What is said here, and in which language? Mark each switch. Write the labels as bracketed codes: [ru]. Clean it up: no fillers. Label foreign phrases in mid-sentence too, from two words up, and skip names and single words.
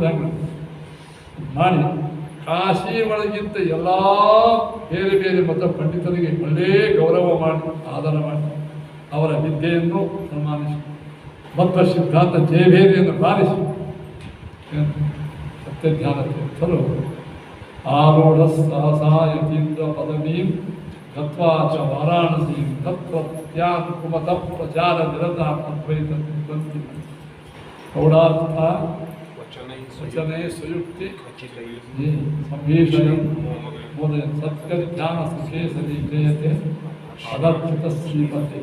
[kn] ಹೆಂಗೆ ಮಾಡಿ ಕಾಶಿ ಒಳಗಿಂತ ಎಲ್ಲ ಬೇರೆ ಬೇರೆ ಮತ ಪಂಡಿತರಿಗೆ ಒಳ್ಳೆಯ ಗೌರವ ಮಾಡಿ ಆಧಾರ ಮಾಡಿ ಅವರ ವಿದ್ಯೆಯನ್ನು ಸನ್ಮಾನಿಸಿ ಮತ್ತು ಸಿದ್ಧಾಂತ ಜಯಭೇರಿಯನ್ನು ಬಾರಿಸಿ [sa] ಸತ್ಯಜ್ಞಾನ ತೀರ್ಥರು ಆರೂಢ ಸಹಸಾಯತೀಂದ್ರ ಪದವೀಂ ಗತ್ವಾ ಚ ವಾರಾಣಸೀಂ ತತ್ವತ್ಯಾನ್ ಕುಮತ ಪ್ರಚಾರ ನಿರತ ಅದ್ವೈತ ಪ್ರೌಢಾರ್ಥ ವಚನೆ ಸುಯುಕ್ತಿ ಸಂಭೀಷಣಂ ಮೋದಯನ್ ಸತ್ಯಜ್ಞಾನ ಸುಖೇ ಸದೀಕ್ರಿಯತೆ ಅದರ್ಚಿತ ಶ್ರೀಮತಿ.